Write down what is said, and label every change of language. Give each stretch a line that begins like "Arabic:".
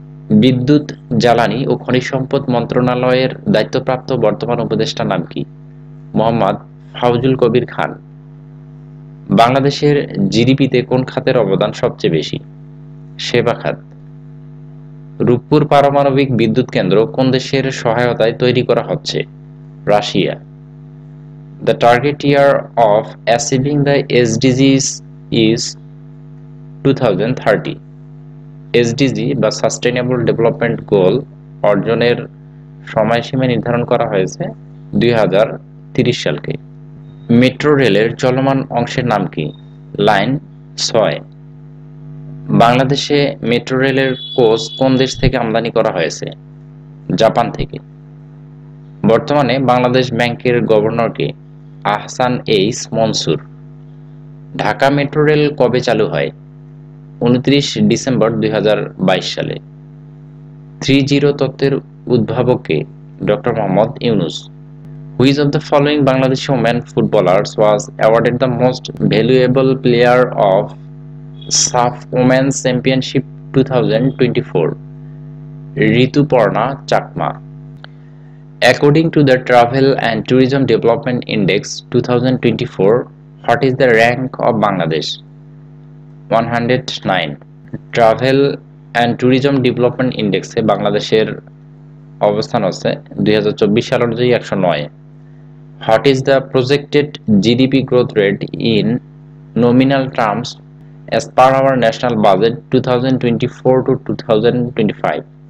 Bangla: বিদ্যুৎ, জ্বালানি ও খনিজ সম্পদ মন্ত্রণালয়ের দায়িত্বপ্রাপ্ত বর্তমান উপদেষ্টার নাম কি? মোহাম্মদ ফাউজুল কবির খান। বাংলাদেশের জিডিপিতে কোন খাতের অবদান সবচেয়ে বেশি? সেবা খাত। রূপপুর পারমাণবিক বিদ্যুৎ কেন্দ্র কোন দেশের সহায়তায় তৈরি করা হচ্ছে? Russia.
English: The target year of achieving the SDGs is 2030.
Bangla: SDG বা সাস্টেইনেবল ডেভেলপমেন্ট গোল অর্জনের সময়সীমা নির্ধারণ করা হয়েছে 2030 সালকে। মেট্রো রেলের চলমান অংশের নাম কি? লাইন ৬। বাংলাদেশে মেট্রো রেলের কোচ কোন দেশ থেকে আমদানি করা হয়েছে? জাপান থেকে। বর্তমানে বাংলাদেশ ব্যাংকের গভর্নর কে? Ahsan H Mansur. Dhaka metro rail কবে চালু হয়? ২৯ ডিসেম্বর ২০২২ সালে। 3-0 তত্ত্বের উদ্ভাবক কে? Doctor Mohammad Yunus.
English: Which of the following Bangladeshi women footballers was awarded the most valuable player of SAFF women's championship 2024?
Bangla: Rituparna Chakma.
English: According to the Travel and Tourism Development Index 2024, what is the rank of Bangladesh? 109.
Bangla: Travel and Tourism Development Index এ বাংলাদেশের অবস্থান হচ্ছে 2024 সাল অনুযায়ী 109।
English: What is the projected GDP growth rate in nominal terms as per our national budget 2024 to 2025?